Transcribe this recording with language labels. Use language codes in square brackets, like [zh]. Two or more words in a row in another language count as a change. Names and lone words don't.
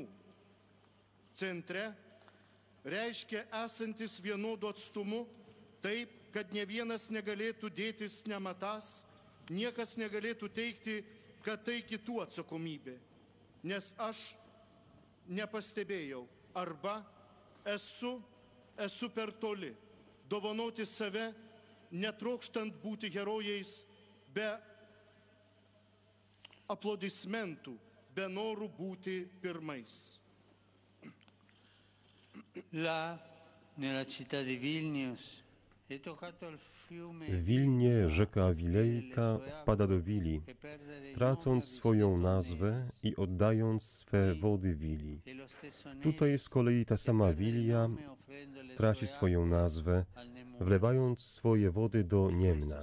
[lt] Centre reiškia esantis vienodu atstumu taip, kad ne vienas negalėtų dėtis nematąs, niekas negalėtų teigti, kad tai kitų atsakomybė, nes aš nepastebėjau arba esu per toli, dovanoti save, netrokštant būti herojais, be aplodismentų, be norų būti pirmais. [it] Là, nella città di Vilnius, [pl] W Wilnie rzeka Wilejka wpada do Wili, tracąc swoją nazwę i oddając swe wody Wili. Tutaj z kolei ta sama Wilia traci swoją nazwę, wlewając swoje wody do Niemna.